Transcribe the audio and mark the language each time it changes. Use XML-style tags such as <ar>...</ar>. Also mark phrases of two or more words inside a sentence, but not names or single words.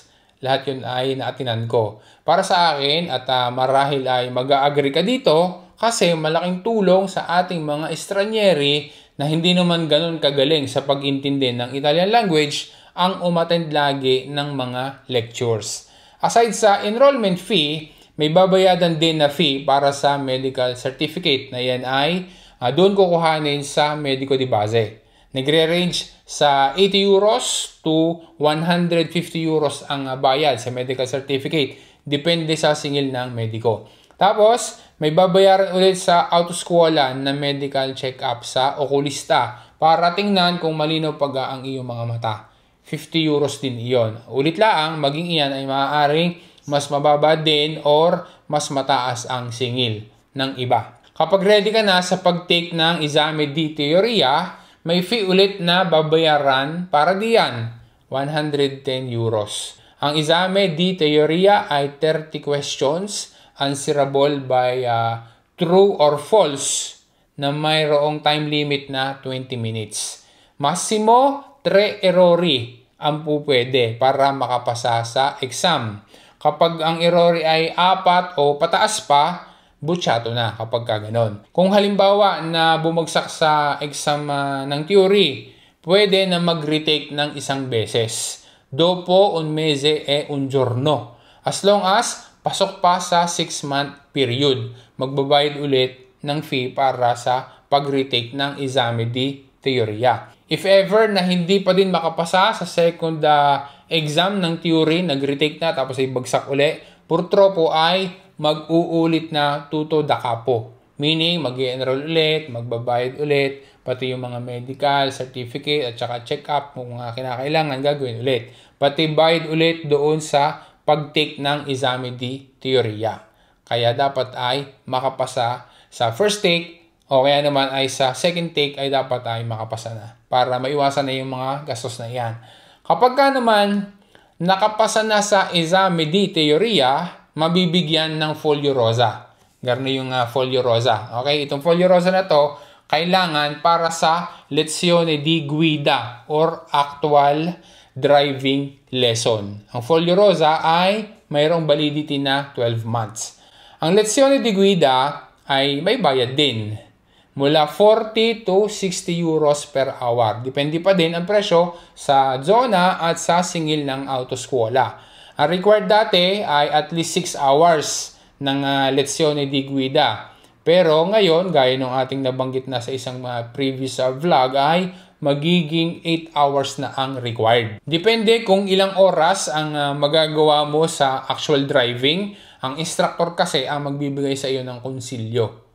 <tl>Lahat yun ay naatinan ko. Para sa akin at marahil ay mag-agree ka dito kasi malaking tulong sa ating mga estranyeri na hindi naman ganun kagaling sa pag-intindi ng</tl> <en>Italian language</en> <tl>ang umattend lagi ng mga lectures. Aside sa</tl> <en>enrollment fee,</en> <tl>may babayadan din na fee para sa</tl> <en>medical certificate</en> <tl>na yan ay doon kukuhanin sa</tl> <it>medico di base.</it> <tl>Nagre-range sa 80</tl> <en>euros to 150 euros</en> <tl>ang bayad sa</tl> <en>medical certificate.</en> <tl>Depende sa singil ng mediko. Tapos, may babayaran ulit sa autoskwola na</tl> <en>medical check-up</en> <tl>sa okulista para tingnan kung malinaw pa ang iyong mga mata. 50 euros din iyon. Ulit lang, maging iyan ay maaaring mas mababa din or mas mataas ang singil ng iba. Kapag ready ka na sa pag-take ng</tl> <it>exame di teorya,</it> <tl>may fee ulit na babayaran para diyan, 110 euros. Ang</tl> <it>exame di teorya</it> <tl>ay</tl> <en>30 questions answerable by true or false</en> <tl>na mayroong</tl> <en>time limit</en> <tl>na 20 minutes.</tl> <it>Massimo 3 errori</it> <tl>ang pupwede para makapasa sa exam. Kapag ang errori ay 4 o pataas pa, butsato na kapag ganon. Kung halimbawa na bumagsak sa exam ng theory, pwede na mag-retake ng isang beses.</tl> <it>Dopo un mese e un giorno.</it> <en>As long as</en> <tl>pasok pa sa</tl> <en>6-month period,</en> <tl>magbabayad ulit ng fee para sa pag-retake ng</tl> <it>exame di teorya.</it> <tl>If ever na hindi pa din makapasa sa</tl> <en>second exam</en> <tl>ng theory, nag-retake na tapos ay bagsak uli, purtropo ay mag-uulit na</tl> <it>tuto da capo.</it> <tl>Meaning, mag-i-enroll ulit, magbabayad ulit, pati yung mga</tl> <en>medical, certificate,</en> <tl>at saka check-up kung mga kinakailangan gagawin ulit. Pati bayad ulit doon sa pag-take ng</tl> <it>exame di teorya.</it> <tl>Kaya dapat ay makapasa sa</tl> <en>first take</en> <tl>o kaya naman ay sa</tl> <en>second take</en> <tl>ay dapat ay makapasa na para maiwasan na yung mga gastos na iyan. Kapag ka naman nakapasa na sa</tl> <it>esame di teoria,</it> <tl>mabibigyan ng</tl> <it>folio rosa.</it> <tl>Ganun yung</tl> <it>folio rosa.</it> <tl>Okay, itong</tl> <it>folio rosa</it> <tl>na to, kailangan para sa</tl> <it>lezione di guida</it> <tl>or</tl> <en>actual driving lesson.</en> <tl>Ang</tl> <it>folio rosa</it> <tl>ay mayroong validity na 12 months. Ang</tl> <it>lezione di guida</it> <tl>ay may bayad din. Mula 40 to 60</tl> <en>euros per hour.</en> <tl>Depende pa din ang presyo sa zona at sa singil ng autoskuola. Ang required dati ay</tl> <en>at least</en> <tl>6 hours ng</tl> <it>lezione di guida.</it> <tl>Pero ngayon, gaya ng ating nabanggit na sa isang</tl> <en>previous vlog,</en> <tl>ay magiging 8 hours na ang required. Depende kung ilang oras ang magagawa mo sa</tl> <en>actual driving.</en> <tl>Ang instructor kasi ang magbibigay sa iyo ng konsilyo.</tl>